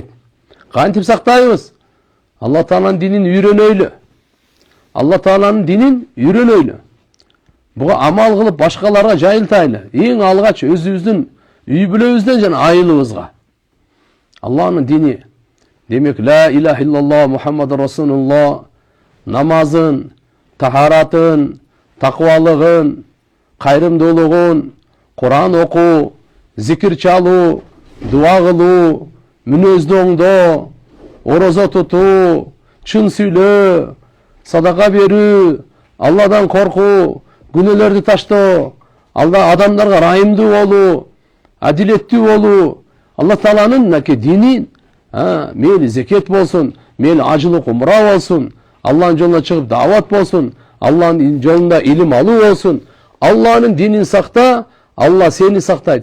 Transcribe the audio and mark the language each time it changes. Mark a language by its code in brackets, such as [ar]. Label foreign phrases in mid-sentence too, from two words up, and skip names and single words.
[ky] Кантип сактайбыз? Алла Тааланын динин үйрөнөйлү. Алла Тааланын динин үйрөнөйлү. Буга амал кылып башкаларга жайылтайлы. Эң алгач өзүбүздүн үй бүлөбүздөн жана айылыбызга. Алланын дини. Демек [ar] لا إله إلا الله محمد رسول الله [ky] намазын, тахаратын, такыбалыгын, кайрымдуулугун, Куран окуу, зикир чалуу, дуа кылуу, мүнөздү оңдоо, орозо тутуу, чын сүйлөө, садака берүү, Алладан коркуу, күнөөлөрдү таштоо, адамдарга ырайымдуу болуу, адилеттүү болуу, Алла Тааланын мынакей динин, мейли зекет болсун, мейли ажылык умра болсун, Алланын жолуна чыгып дават болсун, Алланын жолунда илим алуу болсун, Алланын динин сакта, Алла сени сактайт.